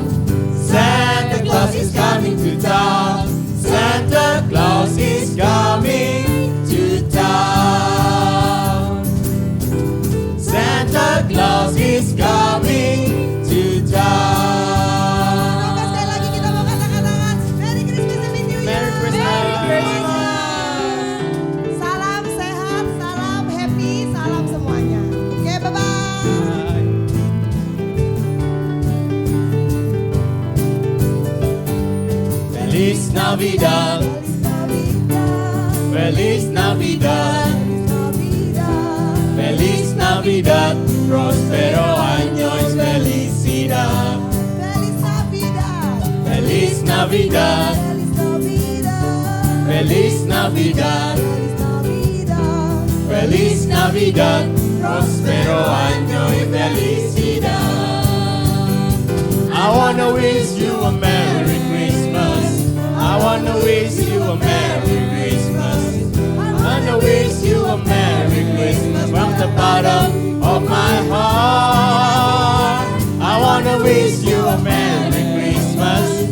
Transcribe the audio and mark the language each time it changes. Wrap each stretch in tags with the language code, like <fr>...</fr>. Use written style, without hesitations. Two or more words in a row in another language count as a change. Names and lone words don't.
<en>Santa Claus is coming to town. Santa Claus is coming to town. Santa Claus is coming to town.</en> <id>Oke, sekali lagi kita mau kata-katakan</id> <en>Merry Christmas and New Year. Merry Christmas.</en> <id>Salam sehat, salam happy, salam semuanya. Oke, bye-bye.</id> <es>Feliz Navidad. Feliz Navidad. Feliz Navidad. Prospero año y felicidad. Feliz Navidad. Feliz Navidad. Feliz Navidad. Prospero año y felicidad.</es> <en>I wanna wish you a Merry Christmas. I wanna wish you a Merry Christmas. I wanna wish you a Merry Christmas from the bottom of my heart. I wanna wish you a Merry Christmas.</en>